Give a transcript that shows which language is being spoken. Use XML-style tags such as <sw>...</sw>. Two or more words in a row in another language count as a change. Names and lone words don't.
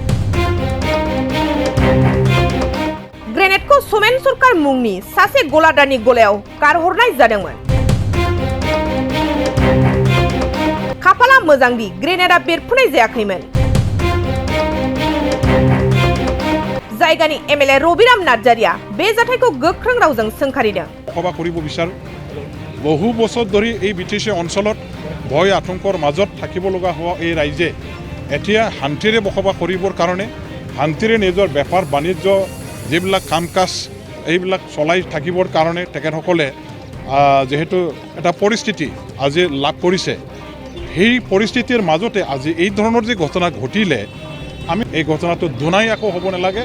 <brx>ग्रेनेडखौ समेन सरकार मुंनि सासे गलादारनि गलायाव गारहरनाय जादोंमोन। खाफाला मोजांदि ग्रेनेडआ बेरफुनाय जायाखैमोन। जायगानि एमएलए रबिराम नार्जारिया बे जाथायखौ गोख्रों रावजों सोंखारिदों।</brx> <as>বসবাস কৰিব বিচাৰো বহু বছৰ ধৰি এই বিটিচি অঞ্চলত ভয় আতংকৰ মাজত থাকিব লগা হোৱা এই ৰাইজে এতিয়া শান্তিৰে বসবাস কৰিবৰ কাৰণে শান্তিৰে নিজৰ বেপাৰ বাণিজ্য যিবিলাক কাম কাজ এইবিলাক চলাই থাকিবৰ কাৰণে তেখেতসকলে যেহেতু এটা পৰিস্থিতি আজি লাভ কৰিছে সেই পৰিস্থিতিৰ মাজতে আজি এই ধৰণৰ যে ঘটনা ঘটিলে আমি এই ঘটনাটো দুনাই আকৌ হ'ব নালাগে।</as>